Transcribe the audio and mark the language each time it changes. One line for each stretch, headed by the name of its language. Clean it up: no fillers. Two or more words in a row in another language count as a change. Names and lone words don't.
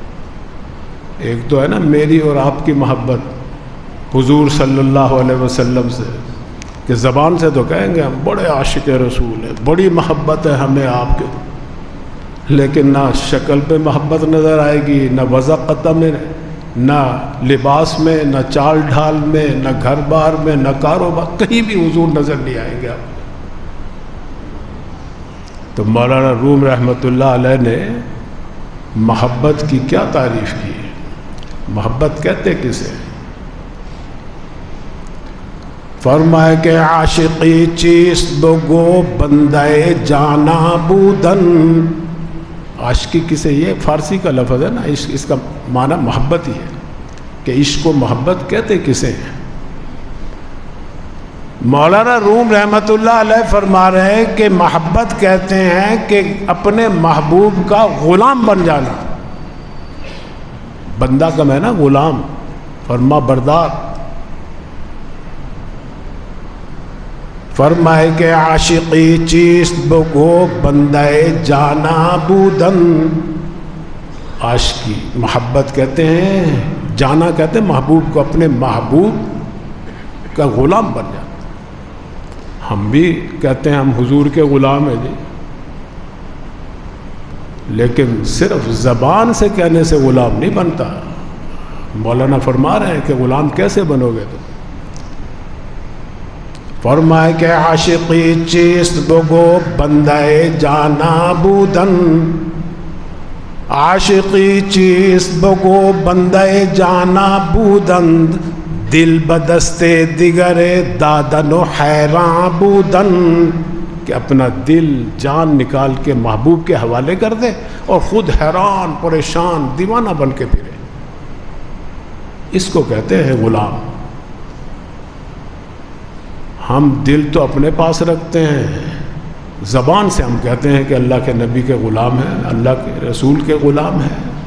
Urdu: ایک تو ہے نا میری اور آپ کی محبت حضور صلی اللہ علیہ وسلم سے، کہ زبان سے تو کہیں گے ہم بڑے عاشق رسول ہیں، بڑی محبت ہے ہمیں آپ کے، لیکن نہ شکل پہ محبت نظر آئے گی، نہ وضاقت میں، نہ لباس میں، نہ چال ڈھال میں، نہ گھر بار میں، نہ کاروبار، کہیں بھی حضور نظر نہیں آئیں گے آپ۔ تو مولانا روم رحمۃ اللہ علیہ نے محبت کی کیا تعریف کی ہے؟ محبت کہتے کسے؟ فرمائے کہ
Persian: عاشقی چیست بگو بندہ جانا بودن۔
Urdu: عاشقی کسے؟ یہ فارسی کا لفظ ہے نا، اس کا معنی محبت ہی ہے کہ عشق و محبت کہتے کسے ہیں؟ مولانا روم رحمۃ اللہ علیہ فرما رہے ہیں کہ محبت کہتے ہیں کہ اپنے محبوب کا غلام بن جانا۔ بندہ کا میں نا غلام، فرما بردار۔ فرمائے کہ
Persian: عاشقی چیست بگو بندہ جانا بودن۔
Urdu: عاشقی محبت کہتے ہیں، جانا کہتے ہیں محبوب کو، اپنے محبوب کا غلام بن جانا۔ ہم بھی کہتے ہیں ہم حضور کے غلام ہیں جی، لیکن صرف زبان سے کہنے سے غلام نہیں بنتا۔ مولانا فرما رہے ہیں کہ غلام کیسے بنو گے تم؟ فرمائے کہ
Persian: عاشقی چیست بگو بندہ جانا بودن۔ عاشقی چیست بگو بندہ جانا بودن، دل بدستے دیگر دادن و حیران بودن،
Urdu: کہ اپنا دل جان نکال کے محبوب کے حوالے کر دے اور خود حیران پریشان دیوانہ بن کے پھرے، اس کو کہتے ہیں غلام۔ ہم دل تو اپنے پاس رکھتے ہیں، زبان سے ہم کہتے ہیں کہ اللہ کے نبی کے غلام ہیں، اللہ کے رسول کے غلام ہیں۔